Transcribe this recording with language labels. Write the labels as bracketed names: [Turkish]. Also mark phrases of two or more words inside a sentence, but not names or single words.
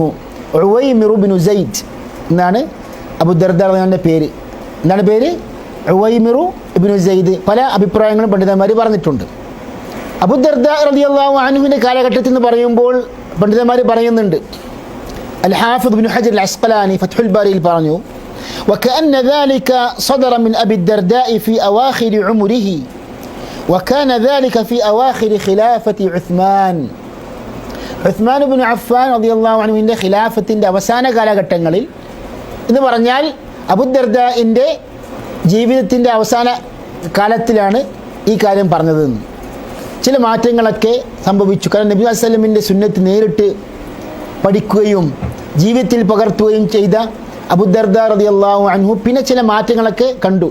[Malayalam] ഉവൈമിർ ഇബ്നു സൈദ് എന്നാണ് അബൂദർദാ റളിയല്ലാഹുവിൻ്റെ പേര്. എന്താണ് പേര്? ഉവൈമിർ ഇബ്നു സൈദ്. പല അഭിപ്രായങ്ങളും പണ്ഡിതന്മാർ പറഞ്ഞിട്ടുണ്ട്. അബൂദർദാ [Arabic] رضي الله عنه [Malayalam] കാലഘട്ടത്തിൽ എന്ന് പറയുമ്പോൾ പണ്ഡിതന്മാർ പറയുന്നുണ്ട്, അൽ ഹാഫിദ് ഇബ്നു ഹജർ അൽ അസ്ഖലാനി ഫത്ഹുൽ ബാരിയിൽ പറഞ്ഞു, [Arabic] وكأن ذلك صدر من أبي الدرداء في أواخر عمره وكان ذلك في أواخر خلافة عثمان [Malayalam] ബിൻ അഫ്ഫാൻ [Arabic] رضي الله عنه [Malayalam] ഖിലാഫത്തിൻ്റെ അവസാന കാലഘട്ടങ്ങളിൽ എന്ന് പറഞ്ഞാൽ അബൂദർദാഇൻ്റെ ജീവിതത്തിൻ്റെ അവസാന കാലത്തിലാണ് ഈ കാര്യം പറഞ്ഞതെന്ന്. ചില മാറ്റങ്ങളൊക്കെ സംഭവിച്ചു. കാരണം നബി [Arabic] صلى الله عليه وسلم [Malayalam] സുന്നത്ത് നേരിട്ട് പഠിക്കുകയും ജീവിതത്തിൽ പകർത്തുകയും ചെയ്ത അബൂദർദാ [Arabic] رضي الله عنه [Malayalam] പിന്നെ ചില മാറ്റങ്ങളൊക്കെ കണ്ടു.